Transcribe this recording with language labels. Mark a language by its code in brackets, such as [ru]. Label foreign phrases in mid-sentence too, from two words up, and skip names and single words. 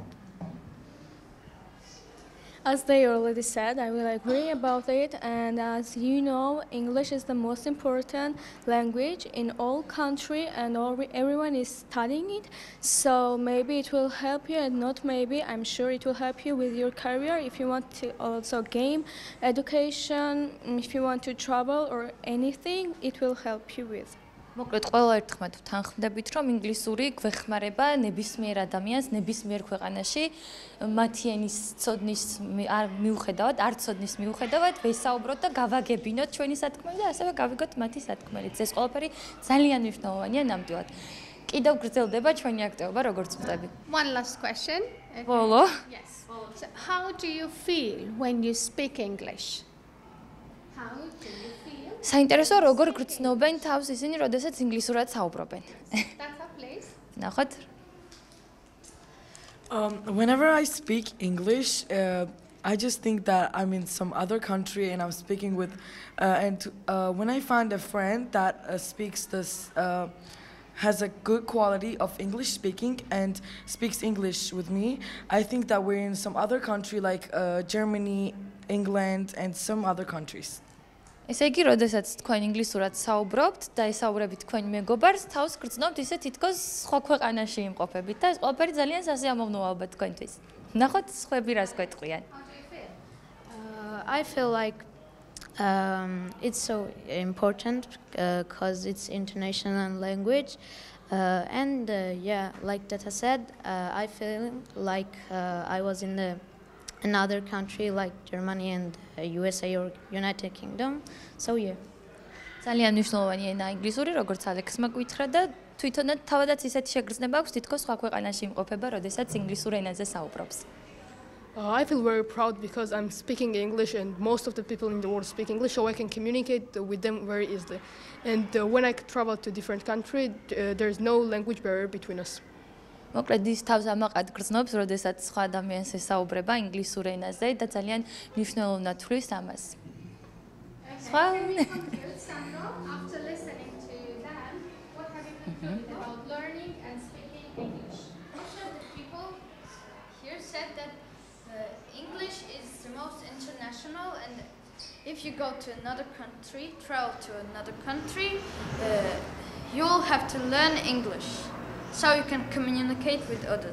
[en] As they already said, I will agree about it, and as you know, English is the most important language in all country, and everyone is studying it, so maybe it will help you, and not maybe, I'm sure it will help you with your career if you want to also gain education, if you want to travel or anything, it will help you with. [ka] მოკლედ ყველა ერთხმად ვთანხმდებით, რომ ინგლისური გვეხმარება ნებისმიერ ადამიანს, ნებისმიერ ქვეყანაში მათი ენის ცოდნის მიუხედავად, არ ცოდნის მიუხედავად, ვესაუბროთ და გავაგებინოთ ჩვენი სათქმელი და ასევე გავიგოთ მათი სათქმელიც. ეს ყველაფერი ძალიან მნიშვნელოვანია ნამდვილად. კიდევ გრძელდება ჩვენი აქტივობა, როგორც ვწდები. [en] One last question. [ka] ბოლო. [en] Yes. So how do you feel when you speak English? How do you feel? [ka] საინტერესოა როგორ გრძნობენ თავს ისინი, როდესაც ინგლისურად საუბრობენ. [en] That's a place. [ka] ნახოთ. [en] Whenever I speak English, I just think that I'm in some other country and I'm speaking with, when I find a friend that speaks this, has a good quality of English speaking and speaks English with me, I think that we're in some other country like Germany, England, and some other countries. [ka] ესე იგი, როდესაც თქვენ ინგლისურად საუბრობთ და ესაუბრებით თქვენ მეგობარს, თავს გრძნობთ ისე თითქოს სხვა ქვეყანაში იმყოფებით და ეს ყველაფერი ძალიან სასიამოვნოა ალბათ თქვენთვის. ნახოთ, სხვები რას გვეტყვიან. [en] I feel like it's so important because it's international language and yeah, like Data said, I feel like I was in another country like Germany and USA or United Kingdom. So yeah. [ka] ძალიან მნიშვნელოვანია ენა ინგლისური, როგორც ალექსმა გითხრა და თვითონაც თავადაც ისეთი შეგრძნება აქვს, თითქოს სხვა ქვეყანაში იმყოფება, როდესაც ინგლისურ ენაზე საუბრობს. [en] I feel very proud because I'm speaking English and most of the people in the world speak English, so I can communicate with them very easily. And when I travel to different countries, there's no language barrier between us. [ka] მოკლედ ის თავს ამაყად გრძნობს, როდესაც სხვა ადამიანს ესაუბრება ინგლისურ ენაზე და ძალიან მნიშვნელოვნად თვლის ამას. სხვა [en] After listening to them, what have you concluded about learning and speaking English? Most of the people here said that English is the most international, and if you go to another country, travel to another country, you'll have to learn English so you can communicate with others.